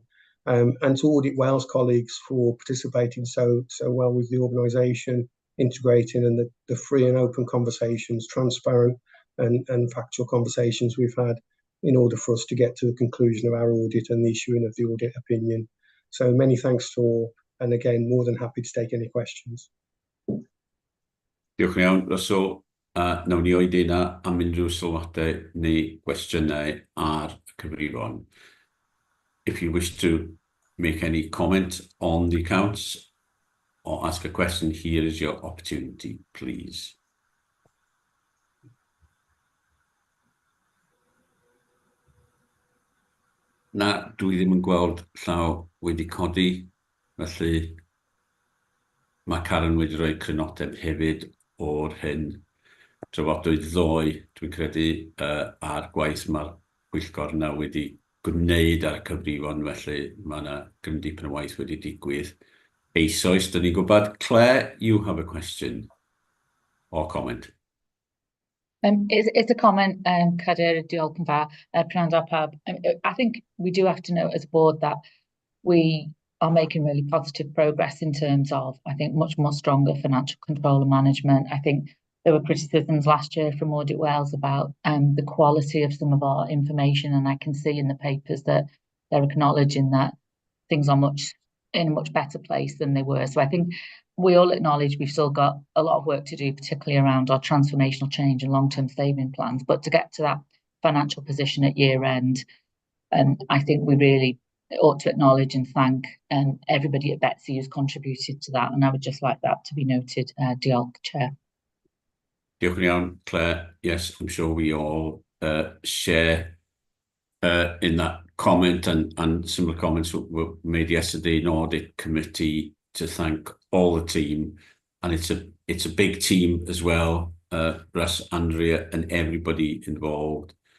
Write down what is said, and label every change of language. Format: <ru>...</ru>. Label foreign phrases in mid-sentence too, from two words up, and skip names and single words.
<en>And to Audit Wales colleagues for participating so well with the organisation, integrating, and the free and open conversations, transparent and factual conversations we've had in order for us to get to the conclusion of our audit and the issuing of the audit opinion. So many thanks to all, and again, more than happy to take any questions.</en> <cy>Diolch yn iawn, Russell. Nawn ni oedi yna am unrhyw sylwadau neu gwestiynau ar y cyfrifon.</cy> <en>If you wish to make any comment on the accounts or ask a question, here is your opportunity, please.</en> <cy>Na, dwi ddim yn gweld llaw wedi codi, felly mae Karen wedi rhoi crynodeb hefyd o'r hyn. Trafodwyd ddoe, dwi'n credu, ar gwaith mae'r pwyllgor yna wedi gwneud ar y cyfrifon, felly mae yna gryn dipyn o waith wedi digwydd. Eisoes, dyn ni'n gwybod.</cy> <en>Claire, you have a question or comment. It's a comment,</en> <cy>Cader, diolch yn fawr, Prynhawn Pawb.</cy> <en>I think we do have to note as a board that we are making really positive progress in terms of, I think, much more stronger financial control and management. I think there were criticisms last year from Audit Wales about the quality of some of our information, and I can see in the papers that they're acknowledging that things are in a much better place than they were. So I think we all acknowledge we've still got a lot of work to do, particularly around our transformational change and long-term saving plans. But to get to that financial position at year end, and I think we really ought to acknowledge and thank everybody at Betsy who's contributed to that. And I would just like that to be noted.</en> <cy>Diolch, Chair. Diolch yn iawn, Claire.</cy> <en>Yes, I'm sure we all share in that comment, and similar comments were made yesterday in Audit Committee to thank all the team. And it's a big team as well, Russ, Andrea, and everybody involved.</en>